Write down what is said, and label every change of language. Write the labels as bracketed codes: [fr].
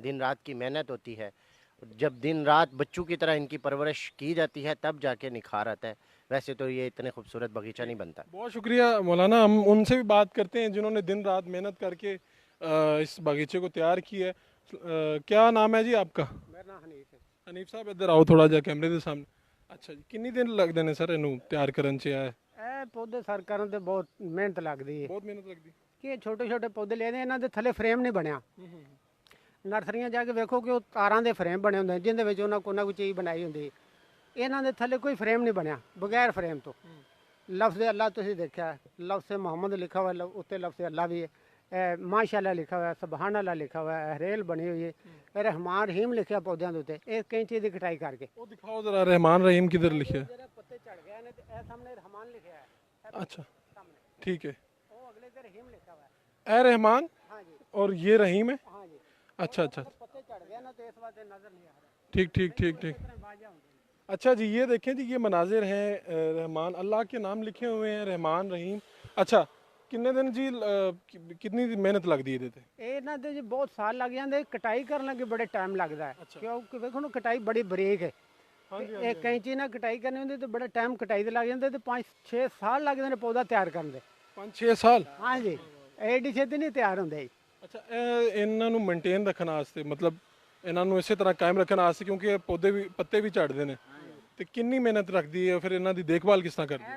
[hi] दिन रात की मेहनत होती है। जब दिन रात बच्चों की तरह इनकी परवरिश की जाती है तब जाके निखार आता है। वैसे तो ये इतने खूबसूरत बगीचा नहीं बनता। बहुत शुक्रिया मौलाना। हम उनसे भी बात करते हैं जिन्होंने दिन रात मेहनत करके इस बगीचे को तैयार किया है। क्या नाम है जी आपका? मेरा नाम हनीफ है। हनीफ साहब इधर आओ थोड़ा जा कैमरे [pa] ਦੇ ਸਾਹਮਣੇ। ਅੱਛਾ ਜੀ, ਕਿੰਨੀ ਦਿਨ ਲੱਗਦੇ ਨੇ ਸਰ ਇਹਨੂੰ ਤਿਆਰ ਕਰਨ 'ਚ? ਇਹ ਪੌਦੇ ਸਰ ਕਰਨ ਤੇ ਬਹੁਤ ਮਿਹਨਤ ਲੱਗਦੀ ਹੈ ਬਹੁਤ ਮਿਹਨਤ ਲੱਗਦੀ। ਕਿ ਇਹ ਛੋਟੇ ਛੋਟੇ ਪੌਦੇ ਲੈਦੇ ਇਹਨਾਂ ਦੇ ਥੱਲੇ ਫਰੇਮ ਨਹੀਂ ਬਣਿਆ। ਨਰਸਰੀਆਂ ਜਾ ਕੇ ਵੇਖੋ ਕਿ ਉਹ ਤਾਰਾਂ ਦੇ ਫਰੇਮ ਬਣੇ ਹੁੰਦੇ ਨੇ ਜਿੰਦੇ ਵਿੱਚ ਉਹਨਾਂ ਕੋਈ ਨਾ ਕੋਈ ਚੀਜ਼ ਬਣਾਈ ਹੁੰਦੀ ਹੈ। ਇਹਨਾਂ ਦੇ ਥੱਲੇ ਕੋਈ ਫਰੇਮ ਨਹੀਂ ਬਣਿਆ, ਬਗੈਰ ਫਰੇਮ ਤੋਂ। ਲਫ਼ਜ਼ ਅੱਲਾ ਤੁਸੀਂ ਦੇਖਿਆ, ਲਫ਼ਜ਼ ਮੁਹੰਮਦ ਲਿਖਾ ਹੋਇਆ, ਉੱਤੇ ਲਫ਼ਜ਼ ਅੱਲਾ ਵੀ ਹੈ, ਮਾਸ਼ਾਅੱਲਾ ਲਿਖਾ ਹੋਇਆ, ਸੁਬਹਾਨ ਅੱਲਾ ਲਿਖਾ ਹੋਇਆ ਹੈ, ਹਰੇਲ ਬਣੀ ਹੋਈ ਹੈ, ਰਹਿਮਾਨ ਰਹੀਮ ਲਿਖਿਆ ਪੌਦਿਆਂ ਦੇ ਉੱਤੇ। ਇਹ ਕੈਂਚੀ ਦੀ ਕਟਾਈ ਕਰਕੇ ਉਹ ਦਿਖਾਓ ਜ਼ਰਾ, ਰਹਿਮਾਨ ਰਹੀਮ ਕਿਧਰ ਲਿਖਿਆ? ਜਿਹੜੇ ਪੱਤੇ ਝੜ ਗਏ ਨੇ ਤੇ ਇਹ ਸਾਹਮਣੇ ਰਹਿਮਾਨ ਲਿਖਿਆ ਹੈ। [hi] अच्छा ठीक है। [pa] ਉਹ ਅਗਲੇ ਤੇ ਰਹੀਮ ਲਿਖਾ ਹੋਇਆ ਹੈ। [hi] ए रहमान हाँ जी, और ये रहीम है। हाँ जी। अच्छा अच्छा, पत्ते चढ़ गए ना तो इस बात नजर नहीं आ रहा। ठीक ठीक ठीक ठीक। इस तरह बाजा होंगे। अच्छा जी, ये देखें जी, ये मनाजिर हैं रहमान, अल्लाह के नाम लिखे हुए हैं, रहमान रहीम। अच्छा, कितने दिन जी कितनी मेहनत लगती है ਇਹਦੇ? [pa] ਇਹ ਇਹਨਾਂ ਦੇ ਜੀ ਬਹੁਤ ਸਾਲ ਲੱਗ ਜਾਂਦੇ, ਕਟਾਈ ਕਰਨ ਲੱਗੇ ਬੜੇ ਟਾਈਮ ਲੱਗਦਾ ਹੈ। ਅੱਛਾ। ਕਿਉਂਕਿ ਵੇਖੋ ਨਾ ਕਟਾਈ ਬੜੀ ਬਰੀਕ ਹੈ। ਹਾਂਜੀ ਇਹ ਕੈਂਚੀ ਨਾਲ ਕਟਾਈ ਕਰਨੀ ਹੁੰਦੀ ਤੇ ਬੜਾ ਟਾਈਮ ਕਟਾਈ ਦੇ ਲੱਗ ਜਾਂਦੇ ਤੇ 5-6 ਸਾਲ ਲੱਗਦੇ ਨੇ ਪੌਦਾ ਤਿਆਰ ਕਰਨ ਦੇ। 5-6 ਸਾਲ। ਹਾਂਜੀ, ਐਡੀ ਛੇਤੀ ਨਹੀਂ ਤਿਆਰ ਹੁੰਦੇ ਜੀ। ਅੱਛਾ, ਇਹ ਇਹਨਾਂ ਨੂੰ ਮੇਨਟੇਨ ਰੱਖਣ ਵਾਸਤੇ, ਮਤਲਬ ਇਹਨਾਂ ਨੂੰ ਇਸੇ ਤਰ੍ਹਾਂ ਕਾਇਮ ਰੱਖਣ ਵਾਸਤੇ, ਕਿਉਂਕਿ ਇਹ ਪੌਦੇ ਵੀ ਪੱਤੇ ਵੀ ਝੜਦੇ ਨੇ, ਤੇ ਕਿੰਨੀ ਮਿਹਨਤ ਰੱਖਦੀ ਹੈ ਫਿਰ ਇਹਨਾਂ ਦੀ ਦੇਖਭਾਲ ਕਿਸ ਤਰ੍ਹਾਂ ਕਰਦੀ ਹੈ?